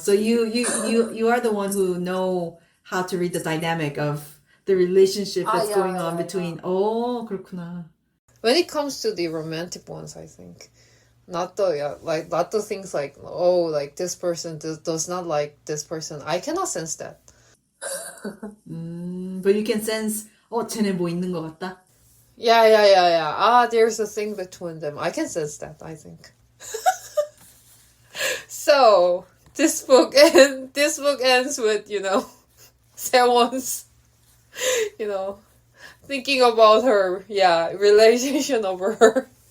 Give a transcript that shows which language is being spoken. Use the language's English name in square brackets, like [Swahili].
[English] So you are the one who know how to read the dynamic of the relationship that's yeah, going on yeah, between. yeah. [Korean] Oh, 그렇구나. [English] When it comes to the romantic ones, I think. Not the things like, oh, like this person does not like this person. I cannot sense that. But you can sense, [Korean] 쟤네 뭐 있는 것 같다. [English] Yeah. There's a thing between them. I can sense that, I think. So, this book ends with, Sewon's, thinking about her, realization of her.